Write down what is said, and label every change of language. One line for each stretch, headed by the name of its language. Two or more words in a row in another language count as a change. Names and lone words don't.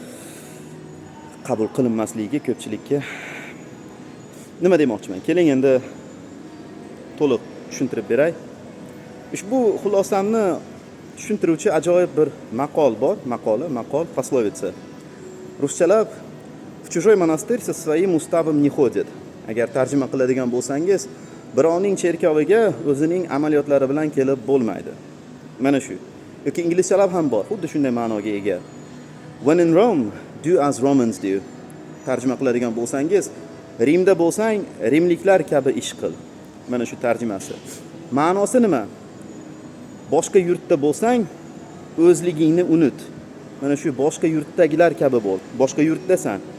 Uzbek: Qabul qilinmasligiga ko'pchilikka. Nima demoqchiman? Keling endi to'liq tushuntirib beray. Ushbu xulosamni tushuntiruvchi ajoyib bir maqol bor, maqol, poslovitsa.
Russian: Ruschalab "В чужой монастырь со своим уставом не ходит".
Uzbek: Agar tarjima qiladigan bo'lsangiz, birovning cherkoviga o'zining amaliyotlari bilan kelib bo'lmaydi. Mana shu. Yoki inglizchalab ham bor, xuddi shunday ma'noga ega.
English: When in Rome, do as Romans do.
Uzbek: Tarjima qiladigan bo'lsangiz, Rimda bo'lsang, rimliklar kabi ish qil. Mana shu tarjimasi. Ma'nosi nima? Boshqa yurtda bo'lsang, o'zligingni unut. Mana shu boshqa yurtdagilar kabi bo'l. Boshqa yurtdasan.